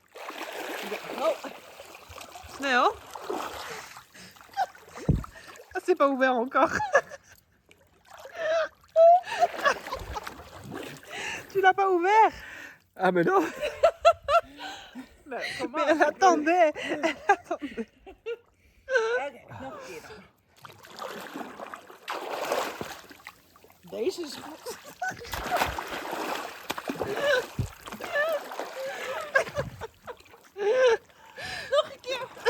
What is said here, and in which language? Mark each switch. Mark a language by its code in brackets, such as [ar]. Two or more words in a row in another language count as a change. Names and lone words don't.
[nl] Snel. [fr] Ah, c'est pas ouvert encore. Tu l'as pas ouvert? Ah mais non. Mais elle attendait. [nl] Oké, nog een keer dan. Deze is goed. Nog een keer.